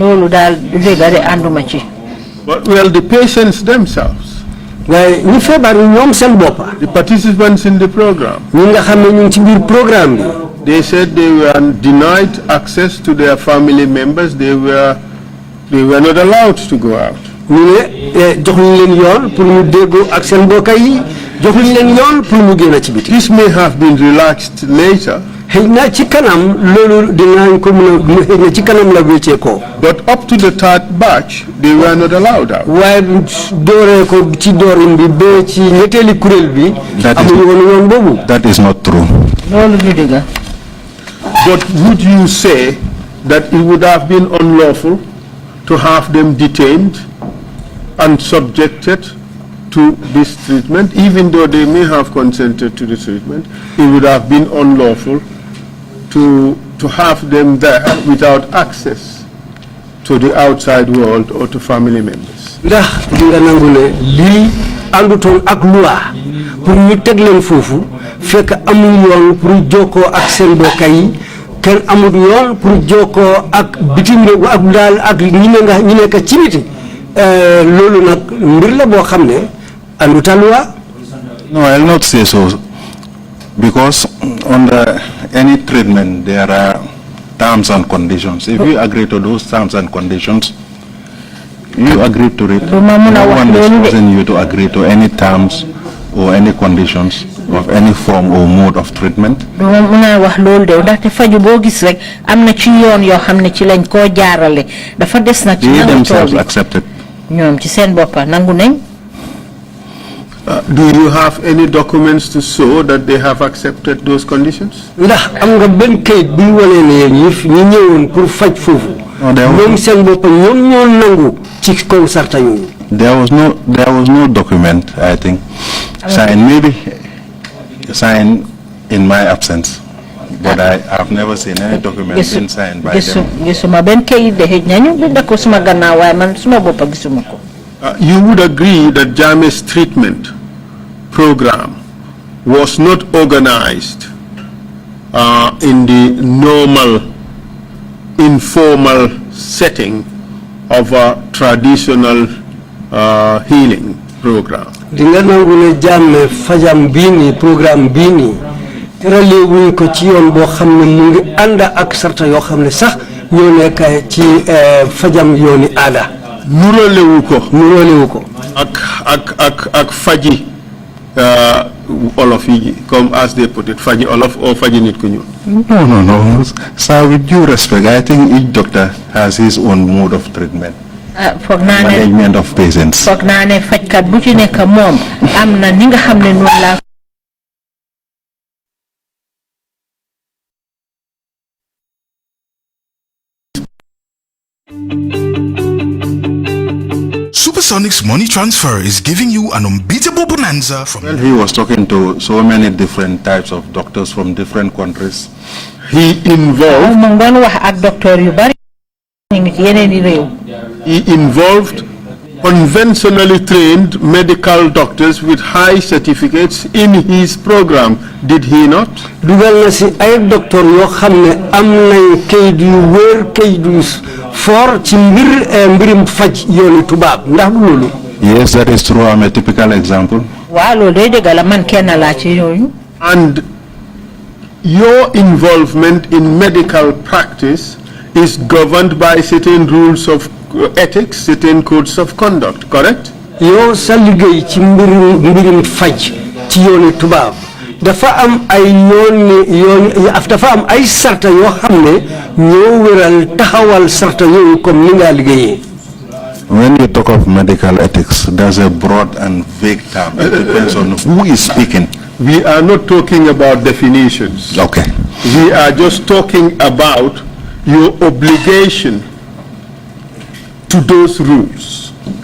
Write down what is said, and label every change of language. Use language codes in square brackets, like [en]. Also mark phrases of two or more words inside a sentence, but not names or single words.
[en] But well, the patients themselves, the participants in the program, they said they were denied access to their family members. They were not allowed to go out. This may have been relaxed later. [wo] xëy na ci kanam loolu dinañ ko mën a xëy na ci kanam la wéccee ko. [en] But up to the third batch, they were not allowed out. [wo] waaye dooree ko ci doorin bi ba ci ñetteeli kuréel bi. amuñu woon yoon boobu. [en] That is not true. [wo] loolu du dëgg. [en] But would you say that it would have been unlawful to have them detained and subjected to this treatment, even though they may have consented to the treatment? It would have been unlawful to have them there without access to the outside world or to family members. [wo] ndax di nga nangu ne lii àndutoon ak [fr] loi pour [wo] ñu teg leen foofu fekk amul yoon pour jokkoo ak seen mbokk yi kenn amul yoon pour jokkoo ak bitim réew ak daal ak ñi nekk ci biti loolu nag mbir la boo xam ne ànduta loi. [en] No, I'll not say so, because under any treatment there are terms and conditions. If you agree to those terms and conditions, you agree to it. No one is forcing you to agree to any terms or any conditions of any form or mode of treatment. [wo] wax loolu de ndaxte faju boo gis rek am na ci yoon yoo xam ne ci lañ koo jaarale dafa des nag ci [en] they themselves accepted. [wo] ñoom ci seen boppa nangu nañ. [en] Do you have any documents to show that they have accepted those conditions? [wo] ndax am nga benn kayit buy wane ne ñi ñëwoon pour faj foofu. ñoom seen bopp ñoom ñoo nangu ci kaw sarta yooyu. [en] There was no document, I think, signed, maybe signed in my absence, but I have never seen any document been signed by them. [wo] gisuma benn kayit de xëj nañu bind ko suma gannaaw waaye man suma boppa gisuma ko. [en] You would agree that Jammeh's treatment program was not organized in the normal, informal setting of a traditional healing program. [wo] di nga nangu ne Jammeh fajam bii nii programme bii nii tëralee wuñ ko ci yoon boo xam ne mu ngi ànd ak sarta yoo xam ne sax ñoo nekk ci fajam yooni aada. nuróolewu ko ak faji olof yi comme [en] as they put it, [wo] faji olof or faji nit ku ñuul. [en] No. Sir, with due respect, I think each doctor has his own mode of treatment. Management of patients. [wo] foog naa ne fajkat bu ci nekk moom am na ni nga xam ne noonu laa. [en] Supersonic's money transfer is giving you an unbeatable bonanza from... Well, he was talking to so many different types of doctors from different countries. He involved conventionally trained medical doctors with high certificates in his program, did he not? [wo] dugal na si ay docteur yoo xam ne am nañ kayit yu wér kayit yu fort ci mbirim faj yooni tubaab ndax du loolu. [en] Yes, that is true. I'm a typical example. [wo] waaw loolu day dëgg la man kenn laa ci yooyu. [en] And your involvement in medical practice is governed by certain rules of ethics, certain codes of conduct, correct? [wo] yow sa liggéey ci mbirim faj ci yooni tubaab dafa am ay dafa am ay sarta yoo xam ne ñoo wéral taxawal sarta yooyu comme ni nga liggéeyee. [en] When you talk of medical ethics, there's a broad and vague term. It depends on who is speaking. We are not talking about definitions. Okay. We are just talking about your obligation to those rules.